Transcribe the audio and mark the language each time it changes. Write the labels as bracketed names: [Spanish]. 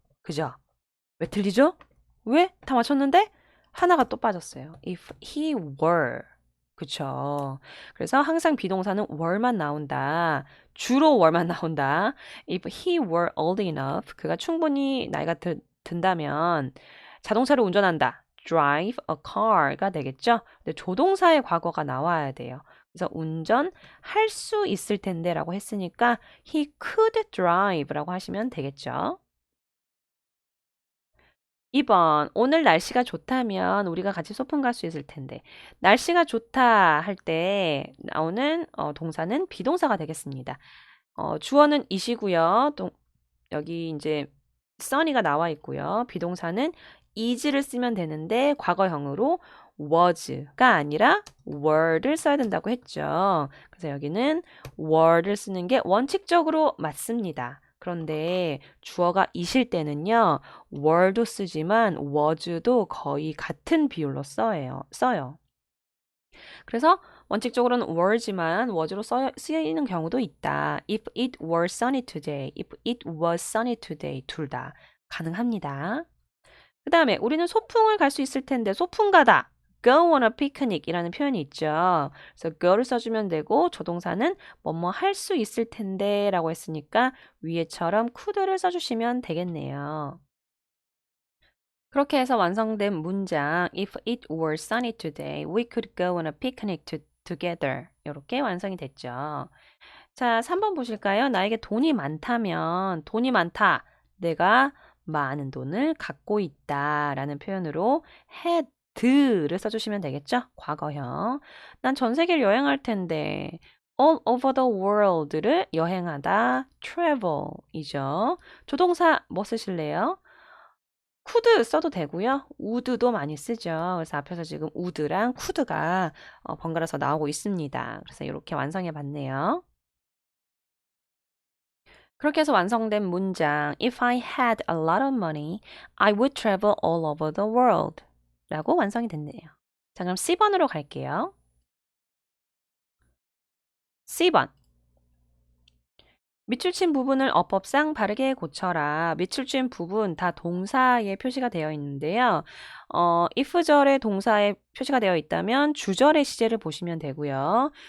[Korean] 그죠? 왜 틀리죠? 왜? 다 맞췄는데? 하나가 또 빠졌어요. [English] If he were. [Korean] 그쵸. 그래서 항상 비동사는 were만 나온다. 주로 were만 나온다. [English] If he were old enough. [Korean] 그가 충분히 나이가 든다면 자동차를 운전한다. [English] drive a car가 되겠죠. [Korean] 근데 조동사의 과거가 나와야 돼요. 그래서 운전할 수 있을 텐데 라고 했으니까 [English] he could drive [Korean] 라고 하시면 되겠죠. 2번, 오늘 날씨가 좋다면 우리가 같이 소풍 갈 수 있을 텐데. 날씨가 좋다 할 때 나오는 동사는 비동사가 되겠습니다. 주어는 이시고요. 여기 이제 sunny가 나와 있고요. 비동사는 is를 쓰면 되는데 과거형으로 was가 아니라 were를 써야 된다고 했죠. 그래서 여기는 were를 쓰는 게 원칙적으로 맞습니다. 그런데 주어가 이실 때는요. were도 쓰지만 was도 거의 같은 비율로 써요. 그래서 원칙적으로는 were지만 was로 쓰이는 경우도 있다. [English] If it were sunny today, if it was sunny today 둘 다 가능합니다. [Korean] 그 다음에 우리는 소풍을 갈 수 있을 텐데 소풍 가다. [English] go on a picnic [Korean] 이라는 표현이 있죠. 그래서 go를 써주면 되고 조동사는 뭐뭐 할 수 있을 텐데 라고 했으니까 위에처럼 could를 써주시면 되겠네요. 그렇게 해서 완성된 문장 [English] If it were sunny today, we could go on a picnic together. [Korean] 이렇게 완성이 됐죠. 자, 3번 보실까요? 나에게 돈이 많다면 돈이 많다. 내가 많은 돈을 갖고 있다 라는 표현으로 had를 써주시면 되겠죠? 과거형. 난 전 세계를 여행할 텐데 [English] all over the world [Korean] 를 여행하다 travel이죠. 조동사 뭐 쓰실래요? could 써도 되고요. would도 많이 쓰죠. 그래서 앞에서 지금 would랑 could가 번갈아서 나오고 있습니다. 그래서 이렇게 완성해 봤네요. 그렇게 해서 완성된 문장 [English] If I had a lot of money, I would travel all over the world [Korean] 라고 완성이 됐네요. 자, 그럼 C번으로 갈게요. C번 밑줄 친 부분을 어법상 바르게 고쳐라. 밑줄 친 부분 다 동사에 표시가 되어 있는데요. if절의 동사에 표시가 되어 있다면 주절의 시제를 보시면 되고요.